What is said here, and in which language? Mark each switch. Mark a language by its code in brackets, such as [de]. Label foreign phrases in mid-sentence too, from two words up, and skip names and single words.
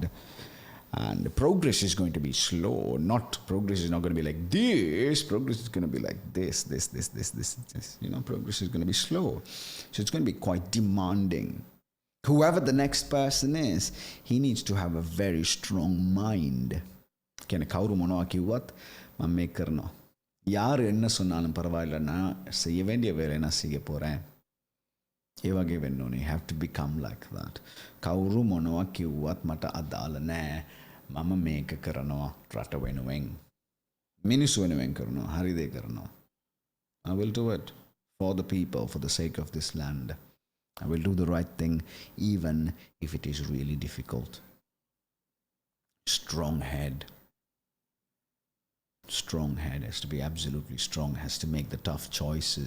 [en] And progress is going to be slow. Progress is not going to be like this. Progress is going to be like this. You know, progress is going to be slow. So it's going to be quite demanding. Whoever the next person is, he needs to have a very strong mind. [si] Can කවුරු මොනවා කිව්වත් මම මේක කරනවා. [ta] யார் என்ன சொன்னாலும் பரவாயில்ல நான் செய்ய வேண்டிய வேலையை நான் செய்ய போறேன். [si] ඒ වගේ වෙන්න ඕනේ. [en] You have to become like that. [si] කවුරු මොනවා කිව්වත් මට අදාළ නෑ. මම මේක කරනවා රට වෙනුවෙන්. මිනිස්සු වෙනුවෙන් කරනවා. හරි දේ කරනවා. [en] I will do it for the people, for the sake of this land. I will do the right thing even if it is really difficult. Strong head. Strong head has to be absolutely strong, has to make the tough choices.